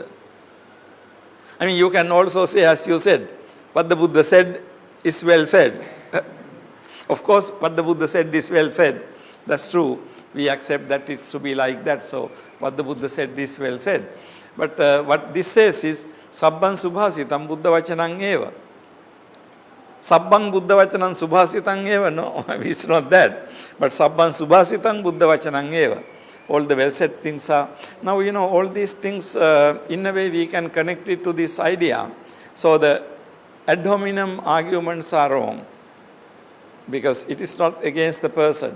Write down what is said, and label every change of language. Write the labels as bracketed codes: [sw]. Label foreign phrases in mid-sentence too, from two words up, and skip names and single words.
[en] I mean, you can also say, as you said, what the Buddha said is well said. Of course, what the Buddha said is well said. That's true. We accept that it's to be like that. So, what the Buddha said is well said. But what this says is, [pi] Sabbang Subhasitam Buddha Vachanang Eva. Sabbang Buddha Vachanang Subhasitang Eva. [en] No, it's not that. [pi] But Sabbang Subhasitang Buddha Vachanang Eva. [en] All the well said things are. Now, all these things, in a way, we can connect it to this idea. So, the [la] ad hominem [en] arguments are wrong. Because it is not against the person.